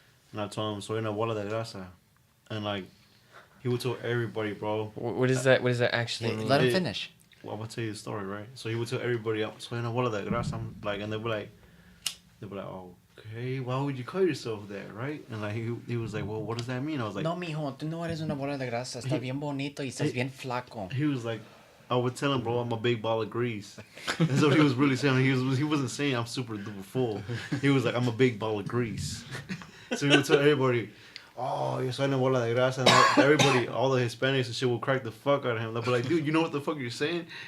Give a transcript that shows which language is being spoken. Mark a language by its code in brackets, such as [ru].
[en] And I told him, [es] "Soy una bola de grasa," [en] and like, he would tell everybody, bro. What is that? What does that actually Yeah, mean? let him It- finish. Well, I'm gonna tell you the story, right? So he would tell everybody, [es] "Soy una bola de grasa," [en] I'm like, and they'd be like, "Okay, why would you call yourself that, right?" And like he was like, "Well, what does that mean?" I was like, [es] No, mijo, tú no eres una bola de grasa. Está bien bonito y estás bien flaco. [en] He was like, I would tell him, bro, I'm a big ball of grease. That's what he was really saying. He wasn't saying I'm super duper full. He was like, I'm a big ball of grease. So he would tell everybody, oh, [es] yo soy una bola de grasa. [en] And everybody, all the Hispanics and shit will crack the fuck out of him. They'll be like, dude, you know what the fuck you're saying?